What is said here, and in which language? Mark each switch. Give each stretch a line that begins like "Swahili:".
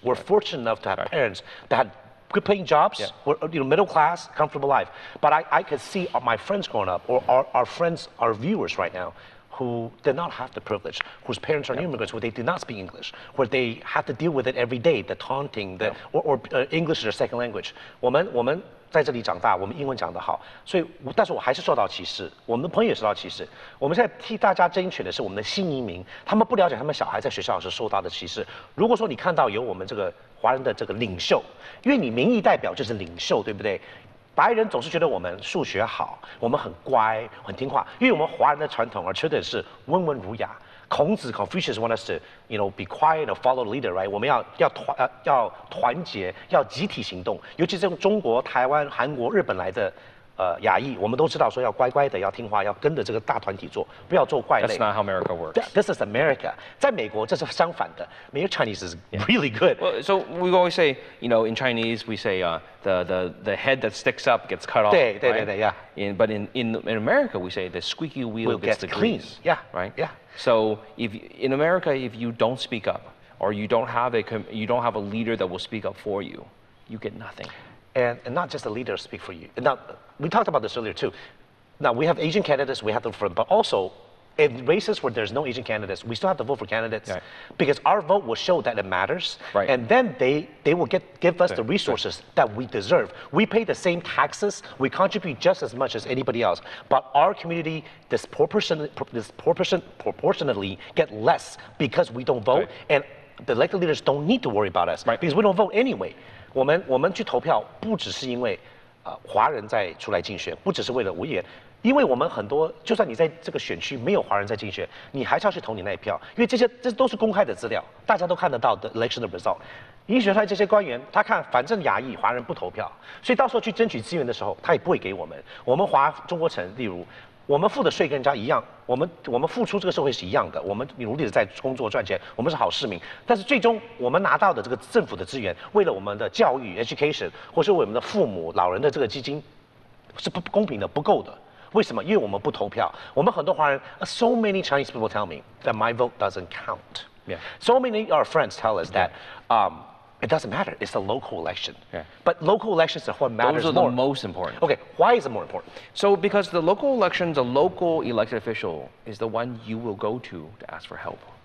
English: We're fortunate enough to have parents that had good paying jobs, middle class, comfortable life. But I could see my friends growing up, or our friends, our viewers right now, who did not have the privilege, whose parents are immigrants, where they did not speak English, where they have to deal with it every day, the taunting, or English is their second language.
Chinese: 我们在这里长大，我们英文讲得好，所以但是我还是受到歧视，我们的朋友也受到歧视。我们现在替大家争取的是我们的新移民，他们不了解他们小孩在学校是受到的歧视。如果说你看到有我们这个华人的这个领袖，因为你民意代表就是领袖，对不对？白人总是觉得我们数学好，我们很乖，很听话，因为我们华人的传统而缺的是温文儒雅。
English: 孔子 Confucius want us to, be quiet and follow the leader, right?
Chinese: 我们要团结，要集体行动。尤其是从中国、台湾、韩国、日本来的亚裔，我们都知道说要乖乖的，要听话，要跟着这个大团体做，不要做怪类。
English: That's not how America works. This is America.
Chinese: 在美国这是相反的。
English: 美国 Chinese is really good. Well, so we always say, in Chinese we say the head that sticks up gets cut off.
Chinese: 对
English: right? yeah. But in America we say the squeaky wheel gets the clean. grease. Yeah. Right. Yeah. So in America, if you don't speak up, or you don't have a leader that will speak up for you, you get nothing. And not just the leader speak for you. Now, we talked about this earlier too. Now, we have Asian candidates, we have to vote for them, but also in races where there's no Asian candidates, we still have to vote for candidates because our vote will show that it matters. Right. And then they will give us the resources that we deserve. We pay the same taxes, we contribute just as much as anybody else, but our community proportionately get less because we don't vote, and the elected leaders don't need to worry about us because we don't vote anyway.
Chinese: 我们去投票，不只是因为华人在出来竞选，不只是为了无业，因为我们很多，就算你在这个选区没有华人在竞选，你还是要去投你那一票，因为这都是公开的资料，大家都看得到的 election 的 result。已经选出来这些官员，他看反正亚裔华人不投票，所以到时候去争取资源的时候，他也不会给我们。我们中国城，例如。我们付的税跟人家一样，我们付出这个社会是一样的，我们努力的在工作赚钱，我们是好市民。但是最终我们拿到的这个政府的资源，为了我们的教育 education， 或是为我们的父母老人的这个基金，是不公平的，不够的。为什么？因为我们不投票。我们很多华人
English: ，so many Chinese people tell me that my vote doesn't count. Yeah. So many our friends tell us that. It doesn't matter. It's a local election. Yeah. But local elections are what matters more. Those are the most important. Okay, why is it more important? So because the local elections, a local elected official is the one you will go to ask for help.